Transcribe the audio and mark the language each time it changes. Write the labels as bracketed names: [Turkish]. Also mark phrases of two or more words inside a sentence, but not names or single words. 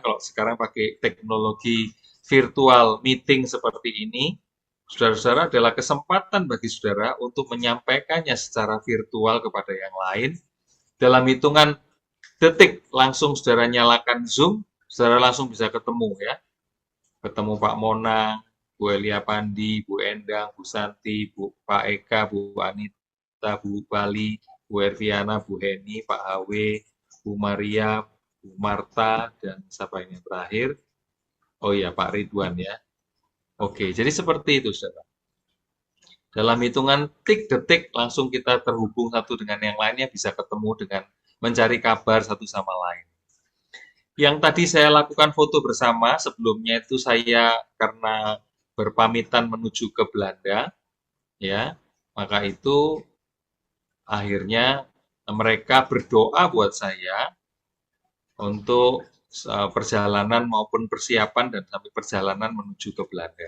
[Indonesian] Kalau sekarang pakai teknologi virtual meeting seperti ini, saudara-saudara, adalah kesempatan bagi saudara untuk menyampaikannya secara virtual kepada yang lain. Dalam hitungan detik langsung saudara nyalakan Zoom, saudara langsung bisa ketemu ya. Ketemu Pak Monang, Bu Elia Pandi, Bu Endang, Bu Santi, Pak Eka, Bu Anita, Bu Bali, Bu Erviana, Bu Heni, Pak HW, Bu Maria, Bu Marta, dan siapa ini yang terakhir? Oh iya, Pak Ridwan ya. Oke, jadi seperti itu, saudara. Dalam hitungan detik langsung kita terhubung satu dengan yang lainnya, bisa ketemu dengan mencari kabar satu sama lain. Yang tadi saya lakukan foto bersama, sebelumnya itu saya karena berpamitan menuju ke Belanda, ya, maka itu akhirnya mereka berdoa buat saya untuk perjalanan maupun persiapan dan sampai perjalanan menuju ke Belanda.